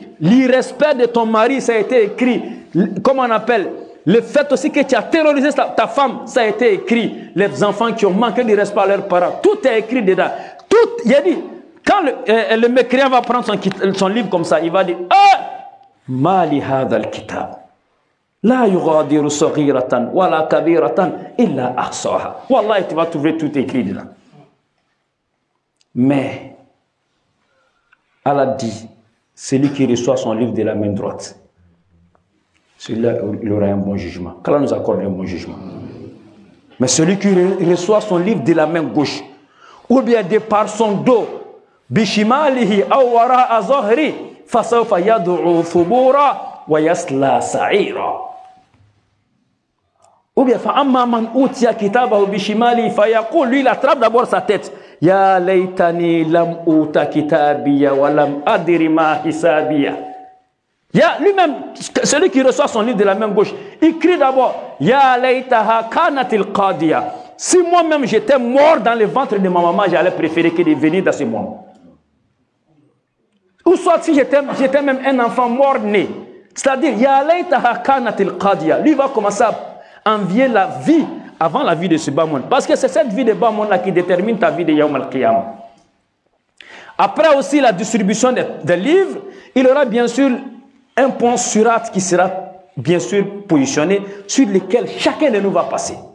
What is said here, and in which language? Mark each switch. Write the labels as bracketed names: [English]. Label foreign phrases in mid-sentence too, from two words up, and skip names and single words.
[French] L'irrespect de ton mari, ça a été écrit. Comment on appelle? Le fait aussi que tu as terrorisé ta femme, ça a été écrit. Les enfants qui ont manqué de respect à leurs parents, tout est écrit dedans. Tout, il a dit, quand le mécréant va prendre son livre comme ça, il va dire, [Arabic] آه مال هذا الكتاب. لا يغادر صغيرة ولا كبيرة إلا أحصاها. [French] Wallah, tu vas trouver tout écrit dedans. Mais Allah dit, celui qui reçoit son livre de la main droite, celui-là, il aura un bon jugement. Qu'Allah nous accorde un bon jugement. Mais celui qui reçoit son livre de la main gauche, ou bien de par son dos, [Arabic] بشماله أو وراء ظهره فسوف يدعو ثبورا ويصلى سعيرا. [French] Ou bien, [Arabic] فأما من أوتي كتابه بشماله فيقول, [French] lui il attrape d'abord sa tête. [Arabic] يا ليتني لم أوت كتابيه ولم أدر ما حسابيه. [French] Lui-même, celui qui reçoit son livre de la main gauche, il crie d'abord, [Arabic] يا ليتها كانت القاضية. [French] Si moi-même j'étais mort dans le ventre de ma maman, j'allais préférer que de venir dans ce monde. Ou soit si j'étais même un enfant mort-né. C'est-à-dire, [Arabic] يا ليتها كانت القاضية. [French] Lui va commencer à envier la vie avant la vie de ce bas monde. Parce que c'est cette vie de bas monde là qui détermine ta vie de [Arabic] يوم القيامة. [French] Après aussi la distribution des livres, il y aura bien sûr un pont surat qui sera bien sûr positionné sur lequel chacun de nous va passer.